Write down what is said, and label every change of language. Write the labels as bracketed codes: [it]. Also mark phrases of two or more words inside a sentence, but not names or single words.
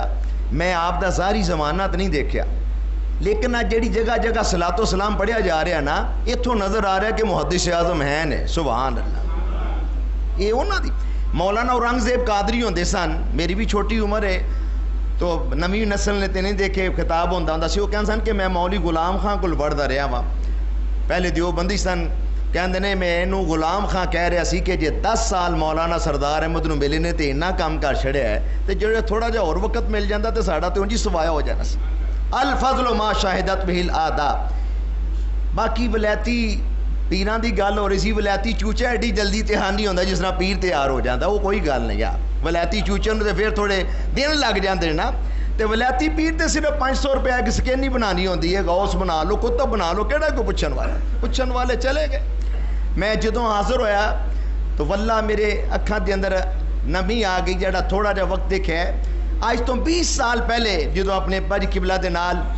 [pa] میں آپ دا ظاہری زمانہ تو نہیں دیکھیا، لیکن آج جڑی جگہ جگہ صلاۃ و سلام پڑھیا جا رہا نا، اتھوں نظر آ رہا ہے کہ محدث اعظم ہیں نے۔ [ar] سبحان اللہ۔ [pa] یہ انہاں دی مولانا اورنگزیب قادری ہوندے سن، میری بھی چھوٹی عمر ہے تو نویں نسل نے تے نہیں دیکھے خطاب ہوندا ہوندا سی، وہ کہندے سن کہ میں مولوی غلام خان کول پڑھدا رہیا وا۔ پہلے دیوبندی سن، کہندے نے میں اینو غلام خان کہہ رہا سی کہ جے 10 سال مولانا سردار احمد نو ملے نے تے اتنا کام کر چھڑیا ہے تے جڑا تھوڑا جہا اور وقت مل جاندا تے ساڈا تے انج ہی سوایا ہو جانا سی۔ [ar] الفضل ما شاہدت بہ الآداب۔ [pa] باقی ولایتی پیراں دی گل ہو رہی سی، ولایتی چوچا ایڈی جلدی تیار نہیں ہوندا جس طرح پیر تیار ہو جاندا، وہ کوئی گل نہیں یار۔ ولایتی چوچے نوں تے پھر تھوڑے دن لگ جاندے نا، تے ولایتی پیر تے صرف 500 روپے کی سکینی بنانی ہوندی ہے، غوث بنا لو، کتب بنا لو، کہڑا کوئی پوچھن والے چلے گئے۔ میں جدوں حاضر ہویا تو واللہ میرے اکھاں دے اندر نمی آ گئی، جڑا تھوڑا جہا وقت دیکھا ہے آج تو 20 سال پہلے جدو اپنے بج قبلہ دے نال